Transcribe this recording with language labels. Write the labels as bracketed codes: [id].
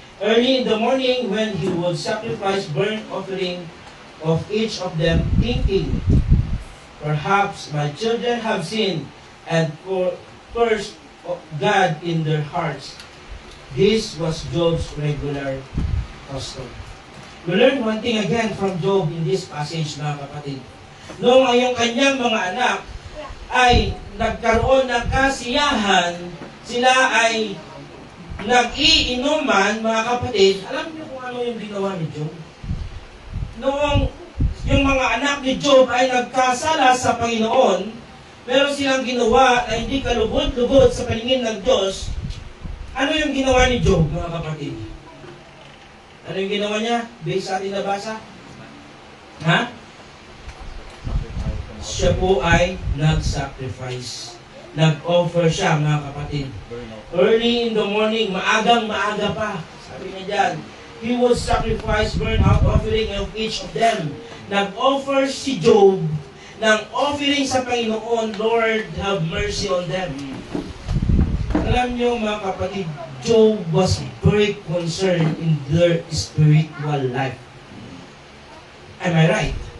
[en] Early in the morning, when he would sacrifice burnt offering of each of them, thinking, perhaps my children have sinned and cursed God in their hearts. This was Job's regular custom. We learn one thing again from Job in this passage, [tl] mga kapatid. Noong ang kanyang mga anak ay nagkaroon ng kasiyahan, sila ay nag-iinuman, mga kapatid. Alam niyo kung ano yung ginawa ni Job? Noong yung mga anak ni Job ay nagkasala sa Panginoon, meron silang ginawa na hindi kalugod-lugod sa paningin ng Diyos. Ano yung ginawa ni Job, mga kapatid? Ano yung ginawa niya? Based sa ating nabasa? Ha? Siya po ay nag-sacrifice. Nag-offer siya, mga kapatid. [en] Early in the morning, [tl] maagang-maaga pa. Sabi niya dyan, [en] he would sacrifice burnt-out offering of each of them. [tl] Nag-offer si Job ng offering sa Panginoon, [en] Lord, have mercy on them. [tl] Alam niyo, mga kapatid, [en] Job was very concerned in their spiritual life. Am I right?